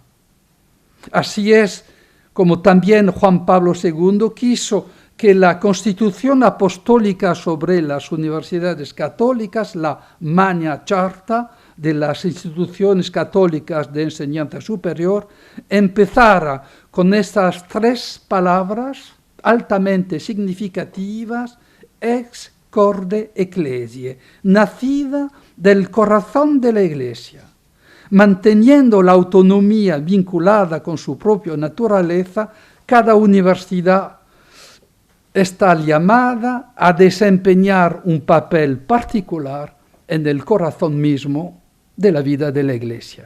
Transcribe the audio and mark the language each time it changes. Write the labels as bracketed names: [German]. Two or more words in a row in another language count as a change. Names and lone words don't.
[Spanish] Así es como también Juan Pablo II quiso que la Constitución Apostólica sobre las universidades católicas, la Magna Charta de las instituciones católicas de enseñanza superior, empezara con estas 3 palabras altamente significativas: [Latin] ex corde ecclesiae, [Spanish] nacida del corazón de la Iglesia, manteniendo la autonomía vinculada con su propia naturaleza. Cada universidad está llamada a desempeñar un papel particular en el corazón mismo de la vida de la Iglesia.